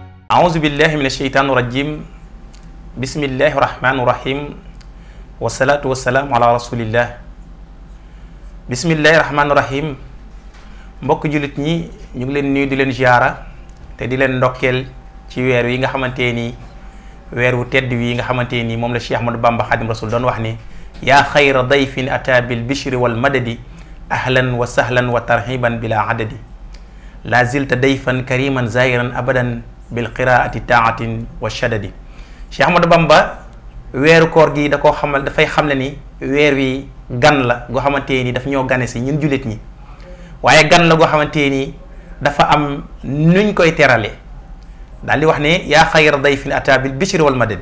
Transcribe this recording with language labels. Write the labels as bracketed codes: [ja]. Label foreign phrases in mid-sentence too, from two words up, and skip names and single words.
[ar] أعوذ بالله من الشيطان الرجيم بسم الله الرحمن الرحيم والصلاة والسلام على رسول الله بسم الله الرحمن الرحيم mbokk [wo] julit ñi ñu ngi leen nuyu di leen ziara te di leen ndokkel ci weer wi nga xamanteni weer wu tedd wi nga xamanteni mom la Cheikh Ahmadou Bamba Khadim Rasoul don wax ni [ar] يا خير ضيف أتى بالبشر والمدد أهلا وسهلا وترحيبا بلا عدد لا زلت ضيفا كريما زائرا أبدا بالقراءة طاعة وشداد. [wo] Cheikh Ahmadou Bamba weeru koor gi da koo xamal dafay xamle ni weer wi gan la goo xamante ni daf ñoo gane si ñun jullit ñi waaye gan la goo xamante ni dafa am nuñ koy terale daal di wax ne [ar] يا خير ضيف أتى بالبشر والمدد.